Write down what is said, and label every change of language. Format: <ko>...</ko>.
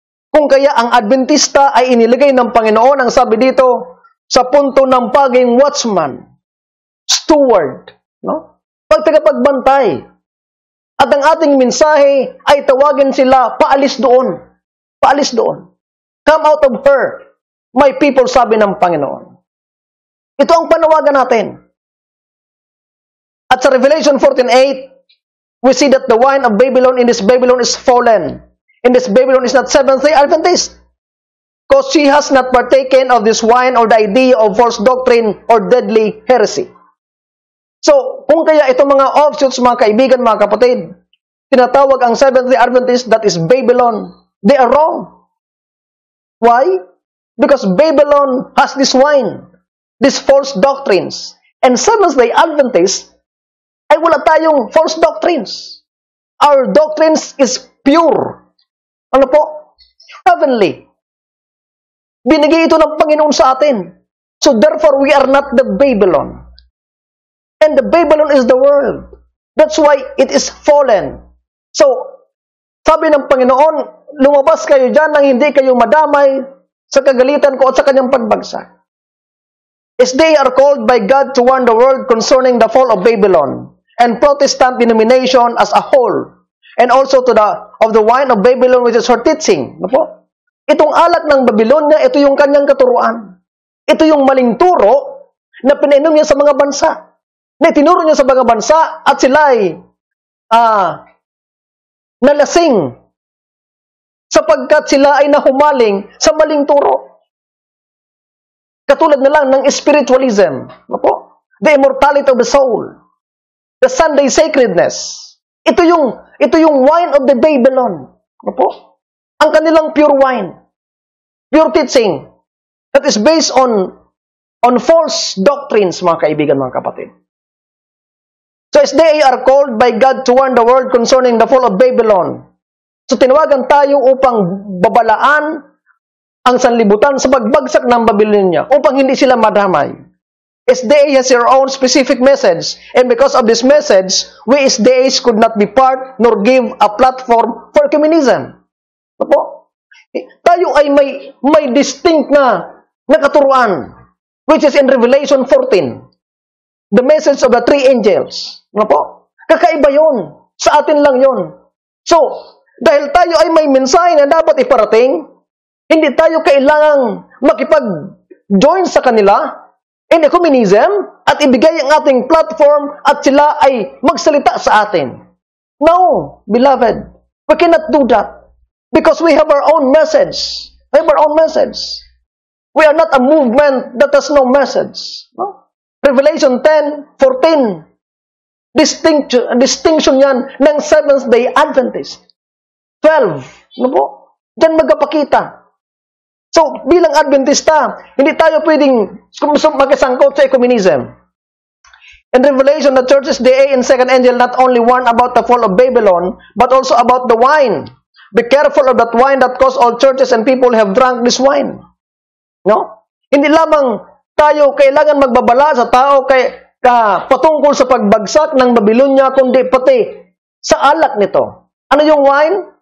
<tl>Kung kaya ang Adventista ay inilagay ng Panginoon, ang sabi dito, sa punto ng paging watchman, steward, no? Pagtagapagbantay. At ang ating mensahe ay tawagin sila, paalis doon. Paalis doon.</tl> <en>Come out of her, my people,</en> <tl>sabi ng Panginoon. Ito ang panawagan natin.</tl> <en>At sa Revelation 14:8, we see that the wine of Babylon in this Babylon is fallen. And this Babylon is not Seventh-day Adventist. Because she has not partaken of this wine or the idea of false doctrine or deadly heresy.</en> <tl>So, kung kaya itong mga offshoots, mga kaibigan, mga kapatid, tinatawag ang Seventh-day Adventist</tl> <en>that is Babylon, they are wrong. Why? Because Babylon has this wine, these false doctrines.</en> <tl>And Seventh-day Adventist ay wala tayong false doctrines.</tl> <en>Our doctrines is pure.</en> <tl>Ano po?</tl> <en>Heavenly.</en> <tl>Binigay ito ng Panginoon sa atin.</tl> <en>So therefore, we are not the Babylon. And the Babylon is the world. That's why it is fallen.</en> <tl>So, sabi ng Panginoon, lumabas kayo dyan nang hindi kayo madamay sa kagalitan ko at sa kanyang pagbagsak.</tl> <en>As they are called by God to warn the world concerning the fall of Babylon and Protestant denomination as a whole, and also to of the wine of Babylon which is her teaching.</en> <tl>Ano? Itong alak ng Babylonia, ito yung kanyang katuruan. Ito yung maling turo na pinainom niya sa mga bansa. Na itinuro niya sa mga bansa at sila ay nalasing sapagkat sila ay nahumaling sa maling turo. Katulad na lang ng spiritualism. Ano?</tl> <en>The immortality of the soul. The Sunday sacredness.</en> <tl>Ito yung</tl> <en>wine of the Babylon.</en> <tl>Ano po? Ang kanilang</tl> <en>pure wine. Pure teaching. That is based on false doctrines,</en> <tl>mga kaibigan, mga kapatid.</tl> <en>So as they are called by God to warn the world concerning the fall of Babylon.</en> <tl>So tinawagan tayo upang babalaan ang sanlibutan sa pagbagsak ng Babylonia upang hindi sila madamay.</tl> <en>SDA has their own specific message, and because of this message, we SDAs could not be part nor give a platform for ecumenism.</en> <tl>Opo? Tayo ay may distinct na katuruan,</tl> <en>which is in Revelation 14. The message of the three angels.</en> <tl>Opo? Kakaiba yun. Sa atin lang yun. So, dahil tayo ay may mensahe na dapat iparating, hindi tayo kailangang makipag-join sa kanila</tl> <en>in ecumenism</en> <tl>at ibigay ang ating platform at sila ay magsalita sa atin.</tl> <en>No, beloved, we cannot do that because we have our own message. We have our own message. We are not a movement that has no message. No? Revelation 10:14, distinction</en> <tl>yan ng</tl> <en>Seventh-day Adventist.</en> <tl>12, ano po? Diyan magpapakita. So, bilang Adventista, hindi tayo pwedeng makasangkot sa ecumenism.</tl> <en>In Revelation, the churches, the and second angel not only warn about the fall of Babylon, but also about the wine. Be careful of that wine that cause all churches and people have drunk this wine. No?</en> <tl>Hindi lamang tayo kailangan magbabala sa tao patungkol sa pagbagsak ng Babylonia, kundi pati sa alak nito. Ano yung wine?</tl>